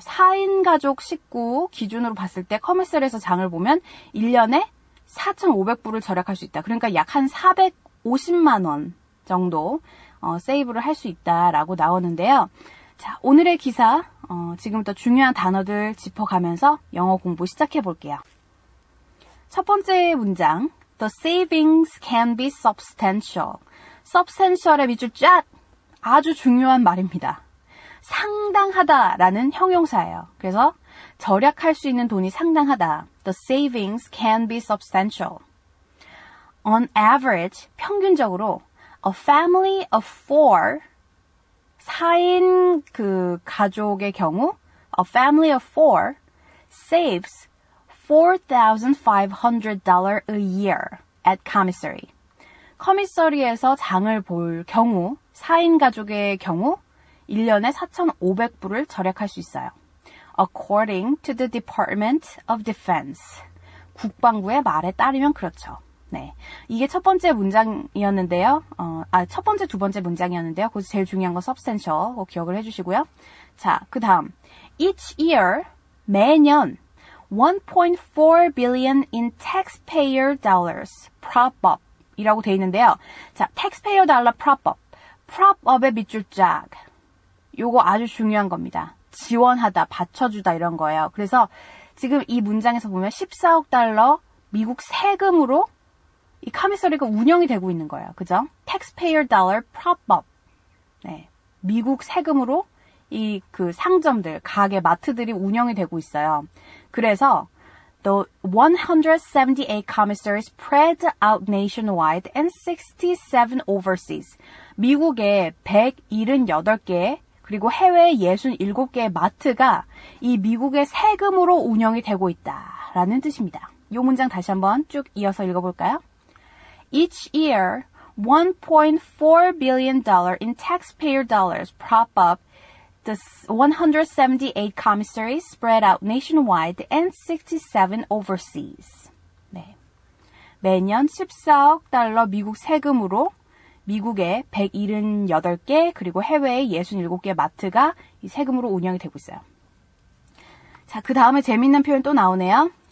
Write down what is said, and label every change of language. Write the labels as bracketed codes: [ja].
[ko] 4인 가족 식구 기준으로 봤을 때 커미서리에서 장을 보면 1년에 4,500불을 절약할 수 있다. 그러니까 약 한 450만 원 정도 세이브를 할 수 있다라고 나오는데요. 자, 오늘의 기사 지금부터 중요한 단어들 짚어가면서 영어 공부 시작해 볼게요. 첫 번째 문장, [en] The savings can be substantial. [ko] substantial의 밑줄 쫙! 아주 중요한 말입니다. 상당하다라는 형용사예요. 그래서 절약할 수 있는 돈이 상당하다. [en] The savings can be substantial. On average, [ko] 평균적으로 [en] a family of [ko] 4인 그 가족의 경우 [en] a family of 4 saves $4,500 a year at commissary. [ko] 커미서리에서 장을 볼 경우 4인 가족의 경우 1년에 4,500불을 절약할 수 있어요. [en] According to the Department of Defense. [ko] 국방부의 말에 따르면 그렇죠. 네, 이게 첫 번째 문장이었는데요. 첫 번째, 두 번째 문장이었는데요. 거기서 제일 중요한 건 substantial 기억을 해주시고요. 자, 그 다음 [en] each year [ko] 매년 [en] 1.4 billion in taxpayer dollars prop up [ko] 이라고 돼 있는데요. [en] 자, taxpayer dollar prop up. [ko] prop up의 밑줄 쫙. 요거 아주 중요한 겁니다. 지원하다, 받쳐주다 이런 거예요. 그래서 지금 이 문장에서 보면 14억 달러 미국 세금으로 이 커미서리가 운영이 되고 있는 거예요. 그죠? [en] taxpayer dollar prop up. [ko] 네. 미국 세금으로 이 그 상점들, 가게, 마트들이 운영이 되고 있어요. 그래서 [en] the 178 commissaries spread out nationwide and 67 overseas. [ko] 미국의 178개 그리고 해외 67개의 마트가 이 미국의 세금으로 운영이 되고 있다라는 뜻입니다. 이 문장 다시 한번 쭉 이어서 읽어볼까요? [en] Each year, $1.4 billion in taxpayer dollars prop up the 178 commissaries spread out nationwide and 67 overseas. [ko] 네. 매년 14억 달러 미국 세금으로 미국의 178개 그리고 해외의 67개 마트가 이 세금으로 운영이 되고 있어요. 자, 그 다음에 재밌는 표현 또 나오네요.